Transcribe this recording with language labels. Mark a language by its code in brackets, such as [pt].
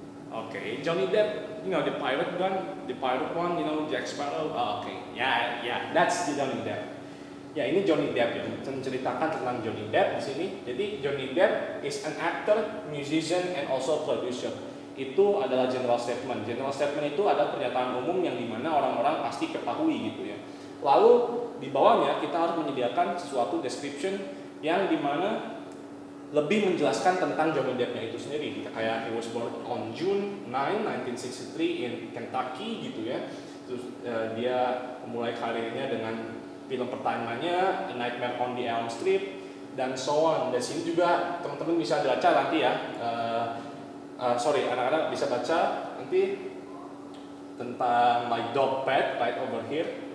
[en] Okay, Johnny Depp, the pirate one, Jack Sparrow. Oh, okay, yeah, that's the Johnny Depp. [id] Ya, ini Johnny Depp ya, menceritakan tentang Johnny Depp di sini. [en] Jadi Johnny Depp is an actor, musician, and also producer. [id] Itu adalah general statement. General statement itu adalah pernyataan umum yang dimana orang-orang pasti ketahui gitu ya. Lalu di bawahnya kita harus menyediakan sesuatu description yang dimana lebih menjelaskan tentang journal date-nya itu sendiri. Kayak [en] he was born on June 9, 1963 in Kentucky [id] gitu ya. Terus dia memulai karirnya dengan film pertamanya A Nightmare on the Elm Street dan so on. Dan sini juga teman-teman bisa baca nanti ya. Anak-anak bisa baca nanti tentang [en] my dog pet right over here.